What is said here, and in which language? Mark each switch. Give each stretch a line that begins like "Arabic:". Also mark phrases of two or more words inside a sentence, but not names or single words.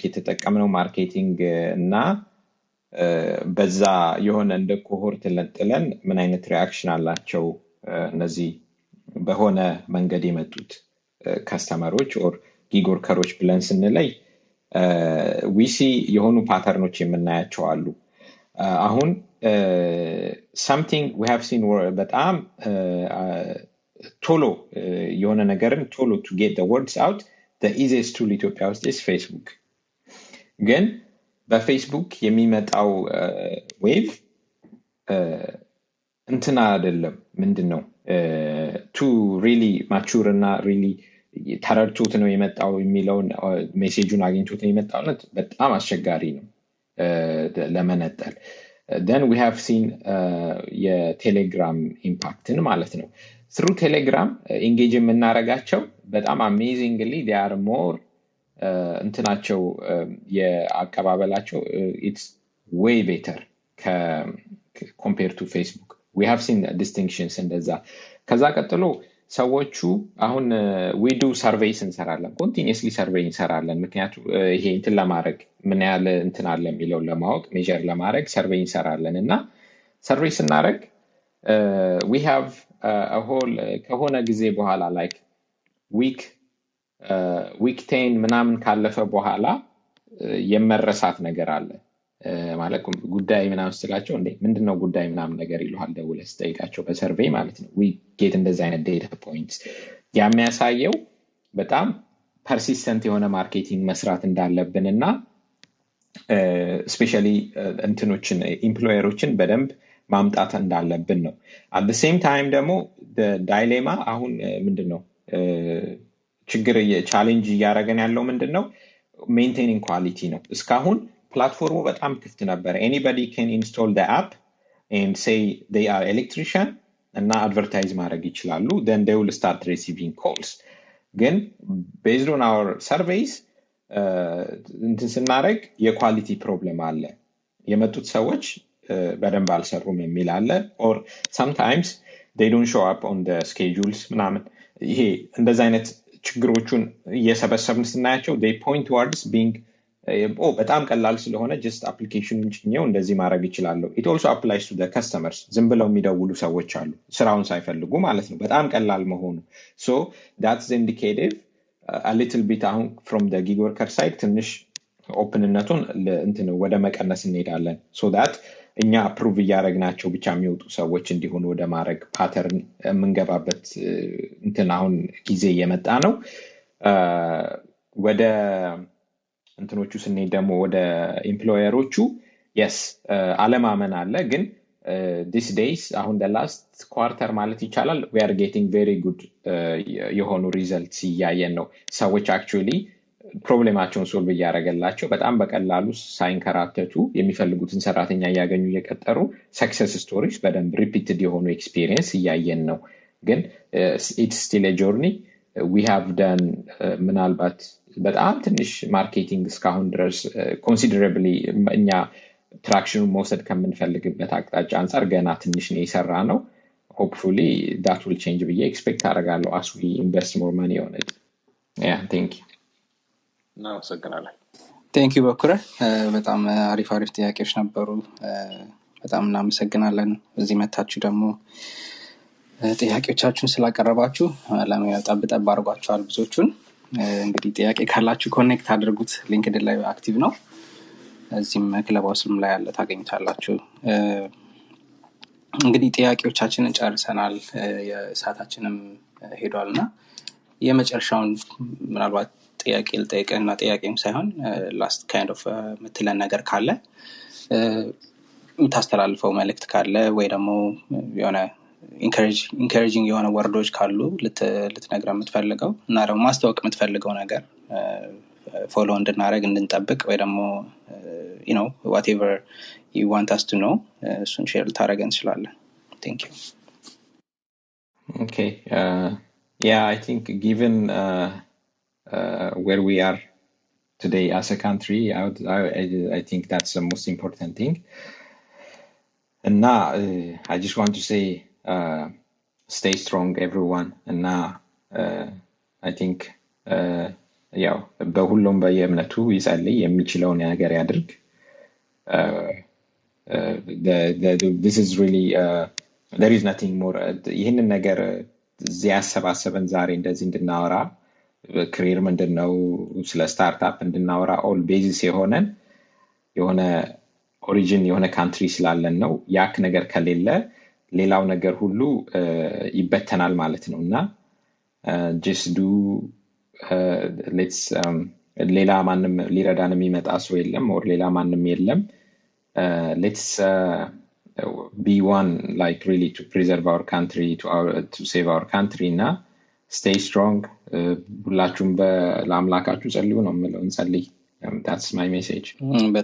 Amharic: የተጠቀምነው ማርኬቲንግ እና በዛ የሆነ እንደ ኮሆርት ለጥለን ምን አይነት ሪአክሽን አላቸው እነዚህ በሆነ መንገድ የመጡት ካስተመሮች ኦር ጊግ ወርከሮች ብለን ስንለይ ዊሲ የሆኑ ፓተርኖች የምናያቸው አሉ። አሁን
English: something we have seen
Amharic: በጣም ቶሎ የሆነ ነገርን ቶሎ
English: to get the words out the easiest tool
Amharic: ኢትዮጵያ ውስጥ
English: is Facebook።
Amharic: ግን በፌስቡክ የሚመጣው ዌቭ እንትና አይደለም ምንድነው
English: to really mature
Amharic: እና really ተረድቶት ነው የመጣው የሚለውን ሜሴጁን አግኝቶት ነው የመጣው በጣም አስቸጋሪ ነው ለመነጠል።
English: then we have seen
Amharic: የቴሌግራም ኢምፓክትን ማለት ነው።
English: through Telegram engage
Amharic: የምናረጋቸው በጣም
English: amazingly they are more
Amharic: እንትናቸው የአቀባበላቸው
English: it's way better compared to Facebook. We have seen distinctions
Amharic: እንደዛ ከዛ ቀጥሎ ሰዎቹ አሁን
English: we do surveys
Amharic: እንሰራለን
English: continuously survey
Amharic: እንሰራለን ምክንያቱም ይሄ እንትን ለማድረግ ምን ያህል እንትን አለ የሚለው ለማወቅ ሜጀር ለማድረግ survey እንሰራለን እና survey ስናደርግ
English: we have a whole
Amharic: ከሆነ ጊዜ በኋላ
English: like week 10
Amharic: ምናምን ካለፈ በኋላ የመረሳት ነገር አለ ማለት ጉዳይ ምናምን ስላቸው እንዴ ምንድነው ጉዳይ ምናምን ነገር ይሉሃል ደውለህ ጠይቃቸው በሰርቬይ ማለት ነው
English: we get
Amharic: እንደዛ አይነት
English: data points
Amharic: የሚያሳየው በጣም persistent የሆነ ማርኬቲንግ መስራት እንዳለብንና especially እንትኖችን ኤምፕሎየሮችን በደንብ ማምጣት እንዳለብን ነው
English: at the same time
Amharic: ደግሞ
English: the dilemma
Amharic: አሁን ምንድነው ችግር ቻሌንጅ ያያረገን ያለው ምንድነው
English: maintaining quality
Amharic: ነው እስካሁን ፕላትፎርሙ በጣም ክፍት ነበር
English: anybody can install the app and say they are electrician እና advertise
Amharic: ማድረግ ይችላሉ
English: then they will start receiving calls ግን based on our surveys
Amharic: እንትን ስናደርግ የኳሊቲ ፕሮብለም አለ የመጡት ሰዎች በደንብ አልሰሩም የሚል አለ
English: or sometimes they don't show up on the schedules
Amharic: ምናምን ይሄ እንደዛ አይነት ችግሮቹን እየሰበሰብን ስናያቸው
English: they point towards being
Amharic: በጣም ቀላል ስለሆነ
English: just application
Amharic: ጭኘው እንደዚህ ማድረግ ይችላል
English: it also applies to the customers
Amharic: ዝም ብለው የሚደውሉ ሰዎች አሉ ስራውን ሳይፈልጉ ማለት ነው በጣም ቀላል መሆኑ
English: so that's the indicative a little bit from the gig worker side
Amharic: ትንሽ ኦፕንነቱን እንትን ወደ መቀነስ እንሄዳለን
English: so that
Amharic: እኛ አፕሩቭ ያደረግናቸው ብቻ የሚወጡ ሰዎች እንዲሆኑ ወደ ማድረግ ፓተርን የምንገባበት እንትን አሁን ጊዜ እየመጣ ነው ወደ እንትኖቹ ስንሄድ ደግሞ ወደ ኤምፕሎየሮቹ yes አለማመን አለ ግን
English: these days
Amharic: አሁን
English: the last quarter
Amharic: ማለት ይቻላል
English: we are getting very
Amharic: good የሆኑ results እያየን ነው ሰዎች actually ፕሮብሌማቸውን ሶልቭ ያደረገላቸው በጣም በቀላሉ ሳይንከራተቱ የሚፈልጉትን ሰራተኛ ያገኙ የቀጠሩ
English: success stories
Amharic: በደንብ ሪፒትድ የሆኑ ኤክስፒሪየንስ እያየን ነው ግን
English: it's still a journey we have done
Amharic: ምናልባት በጣም ትንሽ ማርኬቲንግ እስካሁን ድረስ considerably እኛ ትራክሽኑ መውሰድ ከምንፈልግበት አቅጣጫ አንፃር ገና ትንሽ ነው የሰራ ነው
English: hopefully that will change
Amharic: ብዬ ኤክስፔክት አደርጋለሁ
English: as we invest more money on it yeah thank you thank you
Amharic: በኩረ በጣም አሪፍ ጥያቄዎች ነበሩ በጣም እናመሰግናለን እዚህ መታችሁ ደግሞ ጥያቄዎቻችሁን ስላቀረባችሁ ለማያጣብ ጠብ አድርጓችኋል ብዙዎቹን እንግዲህ ጥያቄ ካላችሁ ኮኔክት አድርጉት ሊንክድን ላይ አክቲቭ ነው እዚህም ክለባውስም ላይ ያለ ታገኙታላችሁ እንግዲህ ጥያቄዎቻችንን ጨርሰናል የሰዓታችንም ሄዷልና የመጨረሻውን ምናልባት ጥያቄ ልጠይቅና ጥያቄም ሳይሆን
English: last kind of
Amharic: ምትለን ነገር ካለ የምታስተላልፈው መልእክት ካለ ወይ ደግሞ የሆነ encouraging የሆነ ወርዶች ካሉ ልትነግረን የምትፈልገው እና ደግሞ ማስተዋወቅ የምትፈልገው ነገር ፎሎ እንድናደርግ እንድንጠብቅ ወይ ደግሞ
English: you know whatever you want us to know
Amharic: እሱን ሼር ልታደርገን እንችላለን
English: thank you okay yeah I think given where we are today as a country I think that's the most important thing and now I just want to say stay strong everyone and now I think
Amharic: ያው በሁሉም በየእምነቱ ይጸልይ የሚችለውን ነገር ያድርግ
English: this is really there is nothing more
Amharic: ይሄንን ነገር ያሰባሰበን ዛሬ እንደዚህ እንድናወራ ክሪር ምንድነው ስለ ስታርታፕ እንድናወራ
English: all basis
Amharic: የሆነ ኦሪጂን የሆነ ካንትሪ ስላለን ነው ያክ ነገር ከሌለ ሌላው ነገር ሁሉ ይበተናል ማለት ነውና
English: just do let's
Amharic: ሌላ ማንም ሊረዳን የሚመጣ ሰው የለም
English: or
Amharic: ሌላ ማንም የለም
English: let's be one like really to preserve our country to save our country na stay strong
Amharic: ሁላችሁም ለአምላካችሁ ጸልዩ ነው የምለው እንጸልይ
English: that's my message